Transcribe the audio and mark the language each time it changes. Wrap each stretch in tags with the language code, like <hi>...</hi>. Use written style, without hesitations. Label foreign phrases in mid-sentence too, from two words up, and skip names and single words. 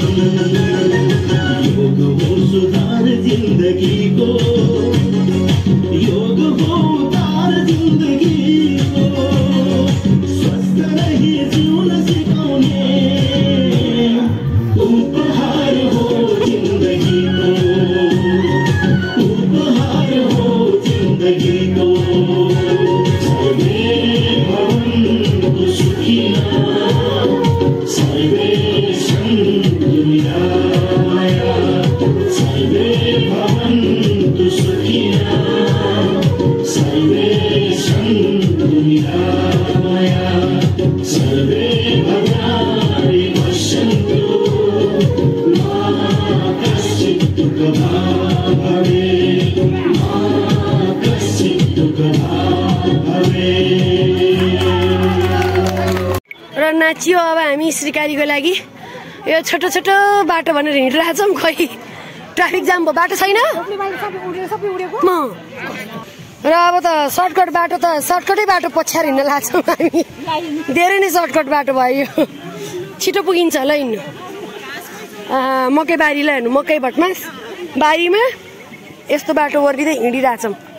<ne>योग हो सुधार जिन्दगीको योग हो उद्धार जिन्दगीको स्वस्थ रही जिउन सिकाउने उपहार हो जिन्दगीको उपहार हो जिन्दगीको सर्वे</ne> <sa>भवन्तु सुखिनः सर्वे सन्तु निरामयाः सर्वे भवन्तु सुखिनः सर्वे सन्तु निरामयाः सर्वे भद्राणि पश्यन्तु मा कश्चित् दुःखभाग् भवेत् मा कश्चित् दुःखभाग् भवेत्।</sa> <ne>र नाचियो अब हामी श्रीकालीको लागि यो छोटो छोटो बाटो भनेर हिँडिरहेको छौँ खोइ ट्राफिक जाम भयो बाटो छैन र अब त सर्टकट बाटो त सर्टकटै बाटो पछ्याएर हिँड्न लाग्छौँ हामी धेरै नै सर्टकट बाटो भयो छिटो पुगिन्छ ल हिँड्नु मकै बारीलाई हेर्नु मकै भटमास बारीमा यस्तो बाटो ओर्लिँदै हिँडिरहेछौँ</ne>